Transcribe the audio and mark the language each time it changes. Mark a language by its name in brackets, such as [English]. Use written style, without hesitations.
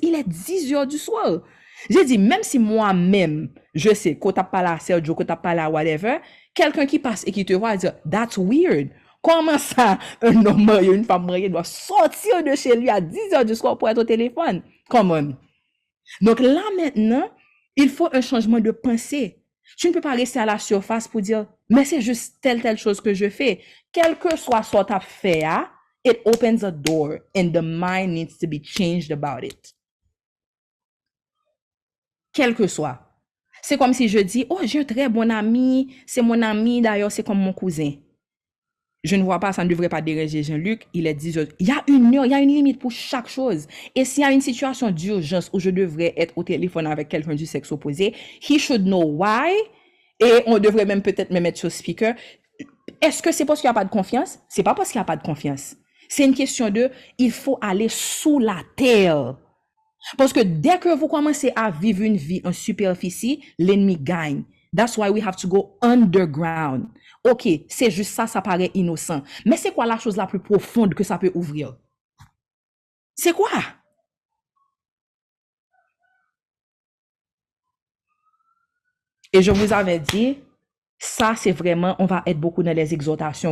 [French] Il est 10 heures du soir. J'ai dit, même si moi-même, je sais, quand t'as pas la Sergio, quand t'as pas la whatever, quelqu'un qui passe et qui te voit dire, [English] that's weird. [French] Comment ça, un homme marié, une femme mariée doit sortir de chez lui à 10 heures du soir pour être au téléphone? [English] Come on. [French] Donc là, maintenant, il faut un changement de pensée. Tu ne peux pas rester à la surface pour dire, mais c'est juste telle chose que je fais. Quel que soit ce que tu as fait, [English] it opens a door and the mind needs to be changed about it. [French] Quel que soit. C'est comme si je dis, oh, j'ai un très bon ami, c'est mon ami, d'ailleurs, c'est comme mon cousin. Je ne vois pas, ça ne devrait pas déranger Jean-Luc, il est 10 heures. Il y a une heure, il y a une limite pour chaque chose. Et s'il y a une situation d'urgence où je devrais être au téléphone avec quelqu'un du sexe opposé, [English] he should know why. [French] Et on devrait même peut-être me mettre sur speaker. Est-ce que c'est parce qu'il n'y a pas de confiance? C'est pas parce qu'il n'y a pas de confiance. C'est une question de, il faut aller sous la terre. Parce que dès que vous commencez à vivre une vie en superficie, l'ennemi gagne. [English] That's why we have to go underground. [French] OK, c'est juste ça, ça paraît innocent. Mais c'est quoi la chose la plus profonde que ça peut ouvrir? C'est quoi? Et je vous avais dit, ça, c'est vraiment, on va être beaucoup dans les exhortations.